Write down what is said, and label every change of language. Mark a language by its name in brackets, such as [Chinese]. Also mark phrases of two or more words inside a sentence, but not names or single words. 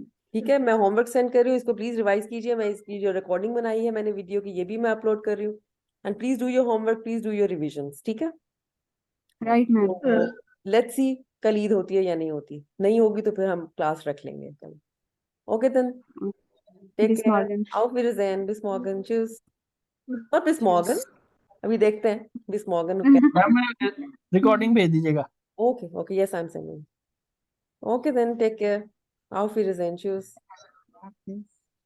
[Hindi] ठीक है, मैं [English] homework send [Hindi] कर रही हूँ, इसको प्लीज रिवाइज कीजिए। मैं इसकी जो रिकॉर्डिंग बनाई है मैंने वीडियो की, ये भी मैं अपलोड कर रही हूँ। [English] and please do your homework, please do your revisions, [Hindi] ठीक है। [English] right ma'am. [Hindi] तो [English] let's see [Hindi] कल ईद होती है या नहीं होती, नहीं होगी तो फिर हम क्लास रख लेंगे कल। [English] okay then, take [German] Bis [English] केयर, [German] morgen. auf Wiedersehen, bis morgen, tschüss। और bis morgen, [Hindi] अभी देखते हैं [German] bis morgen [Hindi] क्या। मैम रिकॉर्डिंग भेज दीजिएगा। [English] okay okay, yes I am sending. okay then, take care, [German] auf Wiedersehen, tschüss। Okay.